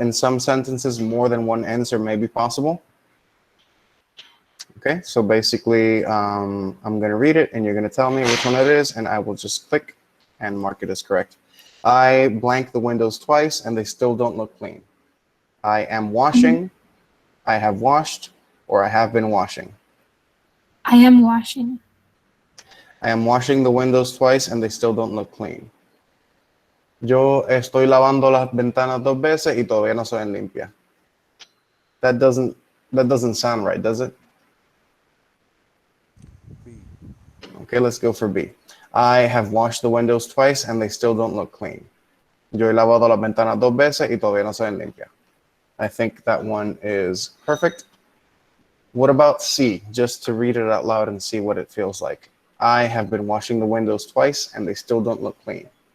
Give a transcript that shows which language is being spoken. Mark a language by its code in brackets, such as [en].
[en] In some sentences, more than one answer may be possible. Okay, so basically, I'm going to read it, and you're going to tell me which one it is, and I will just click and mark it as correct. I blank the windows twice, and they still don't look clean. I am washing, I have washed, or I have been washing. I am washing. I am washing the windows twice, and they still don't look clean. [es] Yo estoy lavando las ventanas 2 veces y todavía no se ven limpias. [en] That doesn't sound right, does it? B. Okay, let's go for B. I have washed the windows twice and they still don't look clean. [es] Yo he lavado las ventanas 2 veces y todavía no se ven limpias. [en] I think that one is perfect. What about C? Just to read it out loud and see what it feels like. I have been washing the windows twice and they still don't look clean.